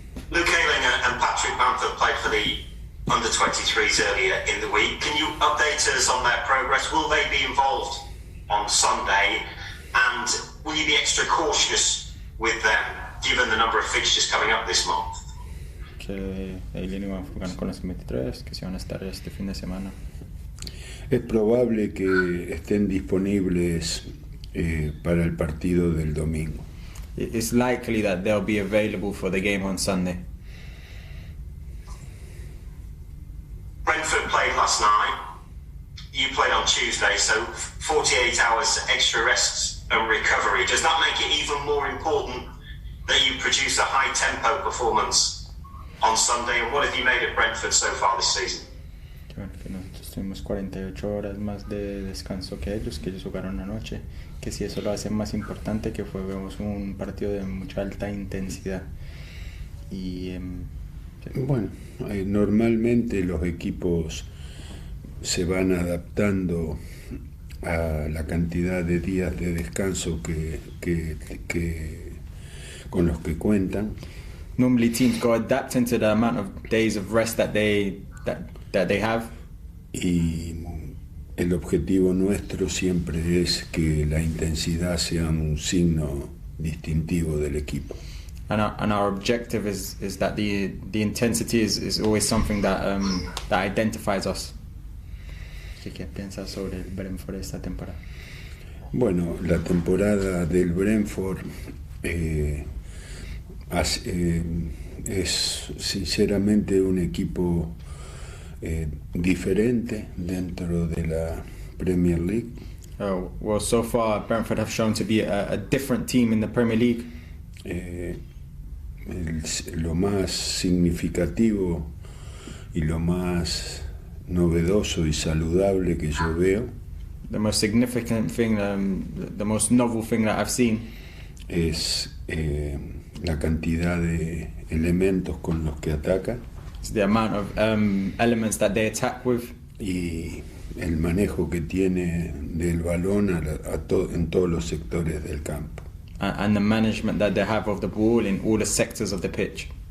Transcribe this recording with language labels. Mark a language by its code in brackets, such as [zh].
[en] Luke Ayling and Patrick Bamford played for the under-23s earlier in the week. Can you update us on their progress? Will they be involved on Sunday? And will you be extra cautious with them, given the number of fixtures coming up this month? [es] Que Ayling va a jugar con los 23, que se van a estar este fin de semana. Es probable que estén disponibles para el partido del domingo. [en] It's likely that they'll be available for the game on Sunday. Brentford played last night. You played on Tuesday, so 48 hours extra rest and recovery. Does that make it even more important that you produce a high-tempo performance on Sunday? And what have you made at Brentford so far this season? [es] Bueno, que nosotros tuvimos 48 horas más de descanso que ellos jugaron anoche, que si eso lo hace más importante, que juguemos un partido de mucha alta intensidad. Y bueno, normalmente los equipos se van adaptando a la cantidad de días de descanso que con los que cuentan. [en] Normally teams go adapting to the amount of days of rest that they have. [es] Y el objetivo nuestro siempre es que la intensidad sea un signo distintivo del equipo. [en] And our objective is that the intensity is always something that identifies us. [es] ¿Qué piensas sobre el Brentford esta temporada? Bueno, la temporada del Brentford es sinceramente un equipo diferente dentro de la Premier League. [en] Well, so far Brentford have shown to be a different team in the Premier League. [es] Lo más significativo y lo más novedoso y saludable que yo veo, [en] the most significant thing, the most novel thing that I've seen, [es] es la cantidad de elementos con los que ataca. [en] It's the amount of elements that they attack with. [es] Y el manejo que tiene del balón en todos los sectores del campo. [en] And the management that they have of the ball in all the sectors of the pitch.